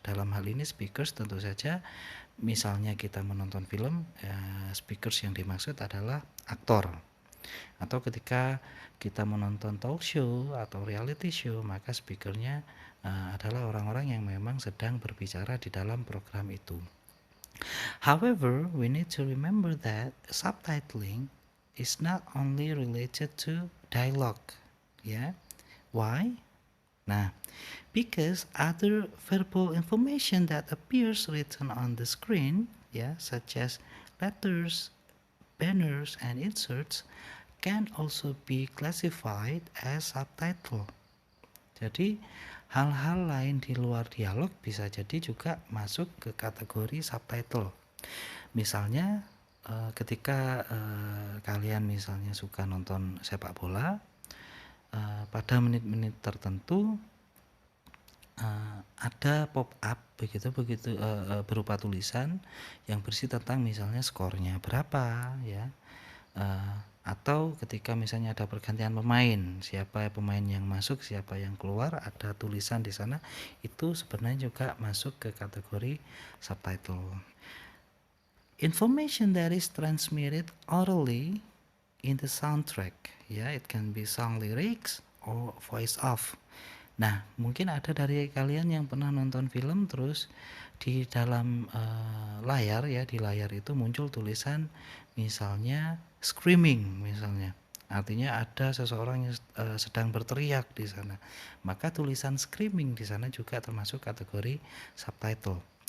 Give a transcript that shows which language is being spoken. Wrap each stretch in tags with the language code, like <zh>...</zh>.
<id>Dalam hal ini speakers tentu saja misalnya kita menonton film, speakers yang dimaksud adalah aktor. Atau ketika kita menonton talk show atau reality show, maka speakernya adalah orang-orang yang memang sedang berbicara di dalam program itu.</id> <en>However, we need to remember that subtitling is not only related to dialogue. Why? Nah, because other verbal information that appears written on the screen, such as letters, banners, and inserts, can also be classified as subtitle.</en> <id>Jadi, hal-hal lain di luar dialog bisa jadi juga masuk ke kategori subtitle. Misalnya, ketika kalian misalnya suka nonton sepak bola, pada menit-menit tertentu ada pop up begitu berupa tulisan yang berisi tentang misalnya skornya berapa ya, atau ketika misalnya ada pergantian pemain, siapa pemain yang masuk, siapa yang keluar, ada tulisan di sana, itu sebenarnya juga masuk ke kategori subtitle.</id> <en>Information that is transmitted orally in the soundtrack, it can be song lyrics or voice off.</en> <id>Nah, mungkin ada dari kalian yang pernah nonton film terus di dalam layar di layar itu muncul tulisan misalnya screaming misalnya. Artinya ada seseorang yang sedang berteriak di sana. Maka tulisan screaming di sana juga termasuk kategori subtitle.</id>